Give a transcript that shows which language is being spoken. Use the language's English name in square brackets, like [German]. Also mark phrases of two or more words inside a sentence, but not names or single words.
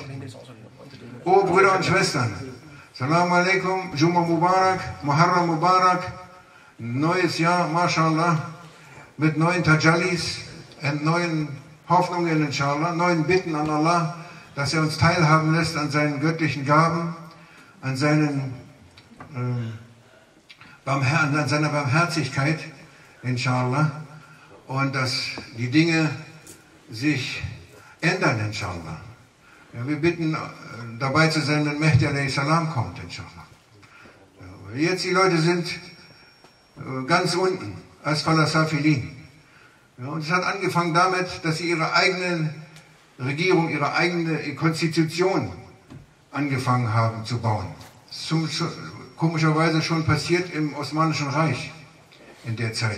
[German] Oh, Brüder und Schwestern, [Arabic] سلام عليكم جمعة مبارك محرم مبارك, [German] neues Jahr, mashallah, mit neuen Tajallis und neuen Hoffnungen, inshallah, neuen Bitten an Allah, dass er uns teilhaben lässt an seinen göttlichen Gaben, an seinen an seiner Barmherzigkeit, inshallah, und dass die Dinge sich ändern, inshallah. Ja, wir bitten dabei zu sein, wenn Mahdi [Arabic] عليه السلام [German] kommt, inshallah. Ja, jetzt die Leute sind ganz unten, [Arabic] أسفل سافلين. [German] Ja, und es hat angefangen damit, dass sie ihre eigene Regierung, ihre eigene Konstitution angefangen haben zu bauen. Komischerweise schon passiert im Osmanischen Reich in der Zeit.